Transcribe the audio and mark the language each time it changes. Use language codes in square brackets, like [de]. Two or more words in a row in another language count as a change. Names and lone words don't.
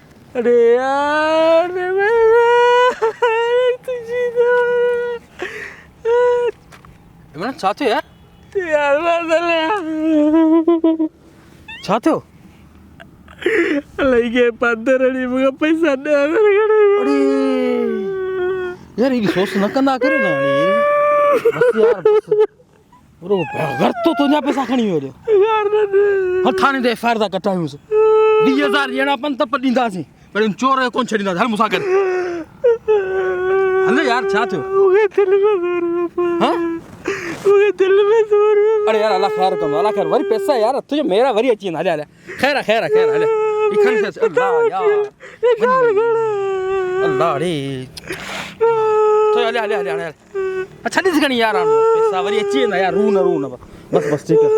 [sd] अरे यार तुझी इमरान छा थियो यार यार छा थियो लगे 15 ॾींहं मूंखे पैसा ॾियण अरे यार ये सोच न कंदा करे ना बस यार बस बरो घर तो तुंहिंजा पैसा खणी वियो हल थाने ते एफ आई आर था कटायूंसि 20,000 ॾियणा पन त ॾींदासीं पर इन चोर खे कोन छॾींदासीं हल मूंसां गॾु हल यार छा थियो मूंखे दिलि में सूर हाँ? मूंखे दिलि में सूर अरे यार अल्लाह ख़ैर कंदो अल्लाह ख़ैर वरी पैसा यार [ur] तुझे मेरा [sd] वरी अची वेंदा हले हले ख़ैर आहे ख़ैर आहे ख़ैर हले ई खण खेसि अल्लाह यार अल्लाह रे तो हले हले हले हले छॾीसि खणी यार पैसा वरी अची वेंदा यार रू न बस बस [ur] ठीक है